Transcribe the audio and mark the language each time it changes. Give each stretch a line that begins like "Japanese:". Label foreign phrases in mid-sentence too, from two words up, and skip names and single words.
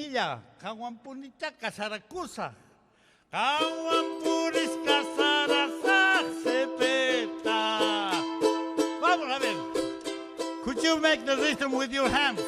Spanish: Sepeta, Kawampunica, Casaracusa. Kawampuris, Casarasac, Sepeta. Vamos a ver.
English: Could you make the rhythm with your hands?